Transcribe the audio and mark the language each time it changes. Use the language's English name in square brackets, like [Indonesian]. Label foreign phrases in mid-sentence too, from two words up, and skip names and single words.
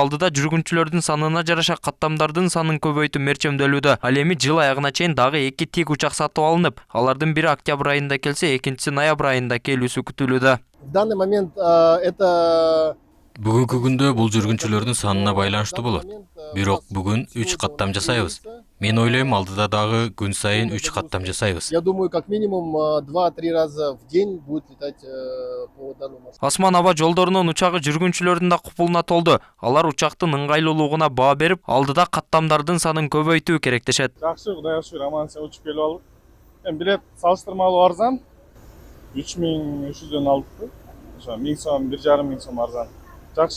[Kyrgyz] Алдыда жүргүнчүлөрдүн санына жараша каттамдардын санын көбөйтүү мерчемделүүдө. Ал эми жыл аягына чейин дагы 2 тик учак сатып алынып, алардын бири октябрь айында келсе, экинчиси ноябрь айында келүүсү күтүлүүдө. [Russian] В данный момент это [Kyrgyz] Бүгүнкү күндө бул жүргүнчүлөрдүн санына байланыштуу болот. Бирок бүгүн 3 каттам жасайбыз. Мен ойлойм, алдыда дагы күн сайын 3 каттам жасайбыз. [Russian] я думаю, как минимум 2-3 раза в день будет летать по данному маршруту. [Kyrgyz] Асман аба жолдорунун учагы жүргүнчүлөрдүн да купулуна толду. Алар учактын ыңгайлуулугуна баа берип, алдыда каттамдардын санын көбөйтүү керектешет. Жакшы, Кудайга шүгүр, аман эсен учуп келип алдык. Эми билет салыштырмалуу арзан. 3300дөн алдык. Ошо 1000 сом, 1500 сом арзан. Жакшы.